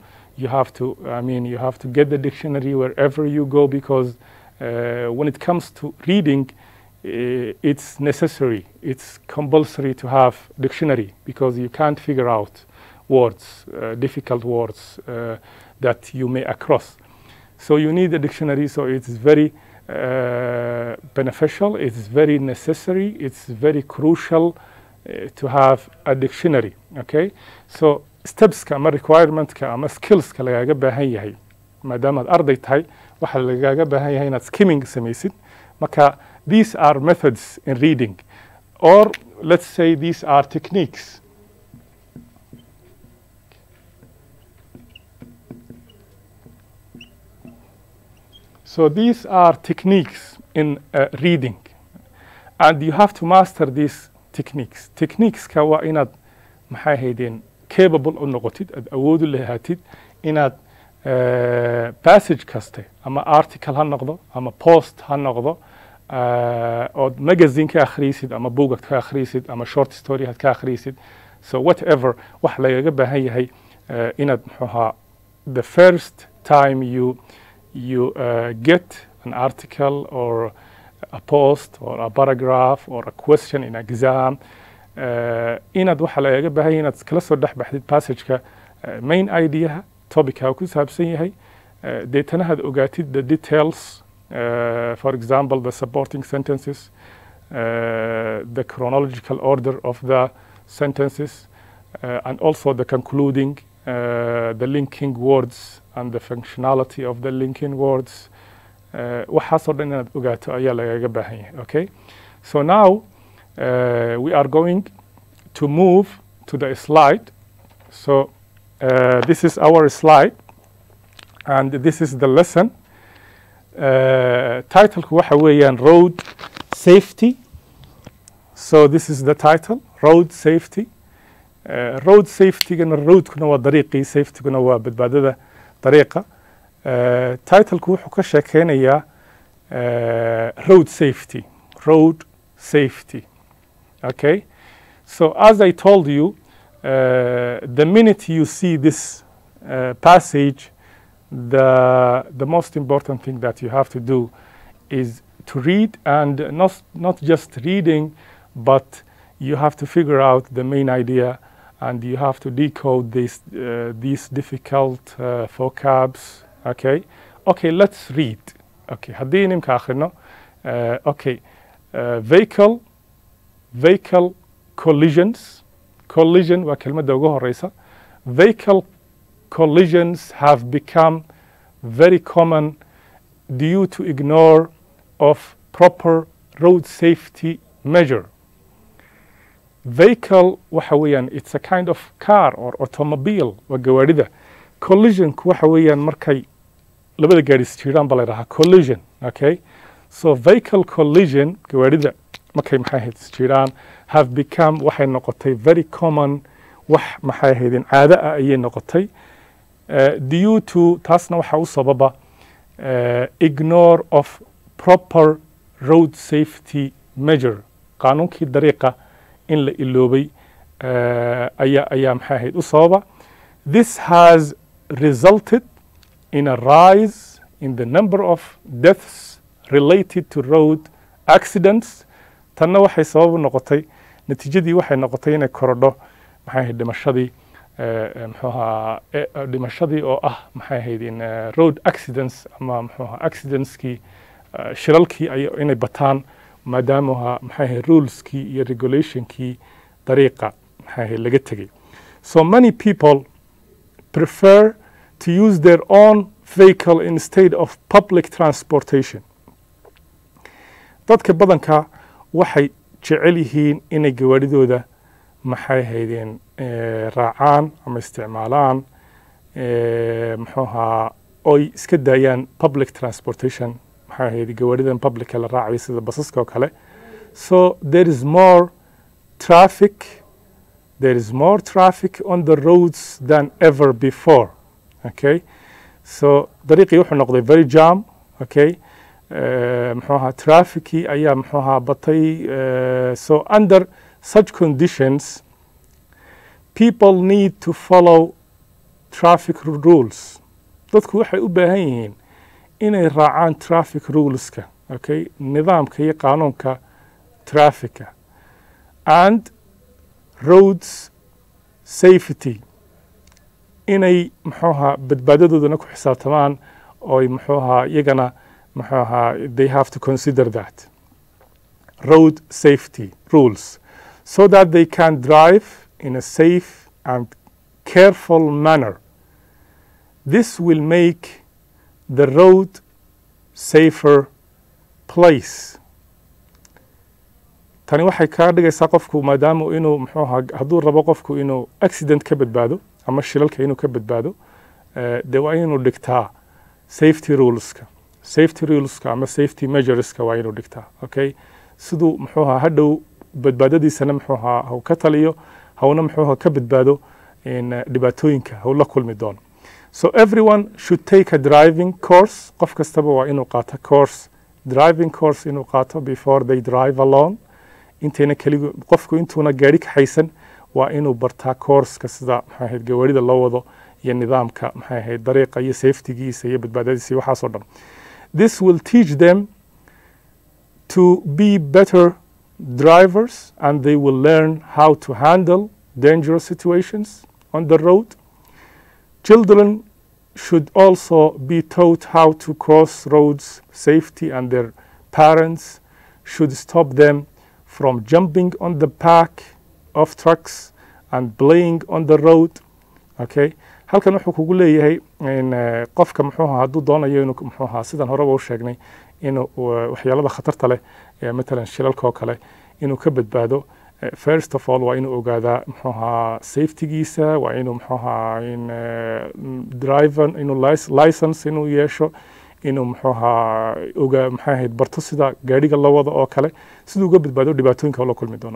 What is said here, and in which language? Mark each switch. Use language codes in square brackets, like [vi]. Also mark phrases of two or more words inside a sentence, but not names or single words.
[en] You have to get the dictionary wherever you go, because when it comes to reading, it's necessary, it's compulsory to have dictionary, because you can't figure out words, difficult words that you may across. So you need a dictionary, so it's very beneficial, it's very necessary, it's very crucial to have a dictionary, okay? [so] So stepska ama requirementka ama skillska lagaga baahan yahay maadaama aad arday tahay waxa lagaga baahan yahay inaad skimming samaysid. [en] Marka these are methods in reading, or let's say these are techniques. So these are techniques in reading, and you have to master these techniques. [so] Techniques-ka waa inaad maxay ahaydeen capable u noqotid, aad awood u lahaatid inaad passage kaste ama article ha noqdo ama post ha noqdo ood magazine ka akhriisid ama buugad ka akhriisid ama short story had ka akhriisid [en] so whatever [so] wax lagaga baahan yahay inaad muxuu ahaa [en] the first time you get an article or a post or a paragraph or a question in exam [so] inaad waxa lagaga baahan yahay inaad kala soo dhex baxdid passageka [en] main idea [so] topica ku saabsan yahay deetana had ogaatid [en] the details for example the supporting sentences the chronological order of the sentences and also the concluding the linking words and the functionality of the linking words [so] waxaasoo dhan inaad ogaato ayaa lagaga baahan yahay [en] okay so now we are going to move to the slide so this is our slide and this is the lesson [so] titleku waxa weeyaan [en] road safety so this is the title road safety road safety- [so] gana roadkuna waa dariiqii safety-guna waa badbaadada dariiqa titleku wuxuu ka sheekeynayaa [en] road safety okay so as I told you the minute you see this passage the most important thing that you have to do is to read and not just reading but you have to figure out the main idea and you have to decode these difficult vocabs okay let's read okay [so] haddii nimka akhrino [en] okay vehicle collision [so] waa kelmadda ugu horeysa [en] vehicle collisions have become very common due to ignore of proper road safety measure vehicle [so] waxa weeyaan [en] it's a kind of car or automobile [so] waa gawaarida collisionku waxa weeyaan markay labada gaari isjiiraan baa la yidhahaa collision [en] okay so vehicle collision [so] gawaarida markay maxay ahayd isjiiraan [en] have become [so] waxay noqotay [en] very common [so] wax maxay ahaydeen caado ah ayay noqotay [en] due to [so] taasna waxaa u sababa [en] ignore of proper road safety measure [so] qaanuunkii dariiqa in la iloobay ayaa maxay ahayd u sababa [en] this has resulted in a rise in the number of deaths related to road accidents [so] tanna waxay sabab u noqotay natiijadii waxay noqotay inay korodho maxay ahayd dhimashadii muxuu ahaa dhimashadii oo ah maxay ahayd [en] in road accidents [so] ama muxuu ahaa accidentskii shilalkii inay bataan maadaama ahaa maxay ahayd ruleskii iyo regulationkii dariiqa maxay ahayd laga tegey [en] so many people prefer to use their own vehicle instead of public transportation [so] dadka badanka waxay jecel yihiin inay gawaaridooda maxay ahaydeen raacaan ama isticmaalaan muxuu ahaa oy iska daayaan [en] public transportation [so] maxay ahayd gawaaridan publica la raacayo sida basaska oo kale [en] so there is more traffic on the roads than ever before okay so [so] dariiqii wuxuu noqday [en] very jam okay [so] muxuu ahaa trafficii ayaa muxuu ahaa [en] batay so under such conditions people need to follow traffic rules [so] dadku waxay u baahan yihiin inay raacaan traffic ruleska okay nidaamka iyo qaanuunka trafficka [en] and roads safety [so] inay muxuu ahaa badbaadadoodana ku xisaabtamaan ooy muxuu ahaa iyagana muxuu ahaa [en] they have to consider that road safety rules so that they can drive in a safe and careful manner this will make the road safer place [so] tani waxay kaa dhigaysaa qofku maadaama inuu muxuu ahaa hadduu rabo qofku inuu accident ka badbaado ama shilalka inuu ka badbaado dee waa inuu dhigtaa safety ruleska ama safety measureska waa inuu dhigtaa okay siduu muxuu ahaa hadhow badbaadadiisana muxuu ahaa hau ka taliyo hawna muxuu ahaa ka badbaado dhibaatooyinka hau la kulmi doono [en] So everyone should take a driving course. [so] qof kastaba waa inuu qaato course, [en] driving course [so] inuu qaato [en] before they drive alone. [so] intayna keligu qofku intuuna gaari kaxaysan waa inuu bartaa course-ka sida maxay ahayd gawaarida loo wado iyo nidaamka maxay ahayd dariiqa iyo safety-giisa iyo badbaadadiisa iyo waxaasoo dhan. [en] This will teach them to be better drivers, and they will learn how to handle dangerous situations on the road. Children should also be taught how to cross roads safety, and their parents should stop them from jumping on the back of trucks and playing on the road. [so] Okay, halkan wuxuu kugu leeyahay in qofka muxuu ahaa hadduu doonayo inuu muxuu ahaa sidan horeba u sheegnay inuu waxyaalada khatarta leh matalan shilalka oo kale inuu ka badbaado. [en] First of all [so] waa inuu ogaadaa muxuu ahaa safety-giisa, waa inuu muxuu ahaa in driver inuu license inuu yeesho, inuu muxuu ahaa maxay ahayd barto sida gaadhiga loo wado oo kale siduu uga badbaado dhibaatooyinka la kulmi doono.